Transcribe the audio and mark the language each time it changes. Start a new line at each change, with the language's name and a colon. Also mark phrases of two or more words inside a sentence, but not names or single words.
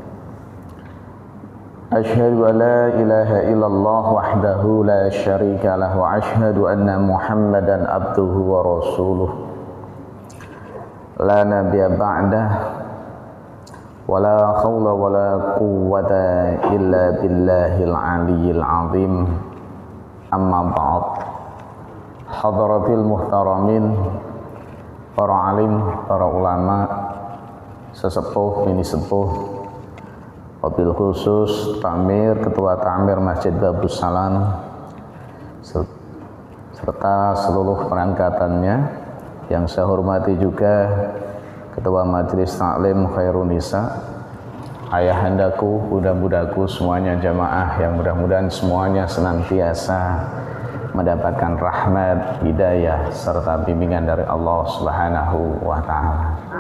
Arabic: أشهد أن لا إله إلا الله وحده لا شريك له وأشهد أن محمدا عبده ورسوله. لا نبي بعده ولا حول ولا قوة إلا بالله العلي العظيم. أما بعد. حضرات المحترمين,
Indonesian: para alim, para ulama, sesepuh, mini sepuh, wabil khusus Tamir, Ketua Tamir Masjid Babus Salam, serta seluruh perangkatannya yang saya hormati juga Ketua Majelis Taklim Khairunisa, ayahandaku, bunda-bundaku semuanya jamaah yang mudah-mudahan semuanya senantiasa mendapatkan rahmat, hidayah serta bimbingan dari Allah
Arabic: سبحانه وتعالى.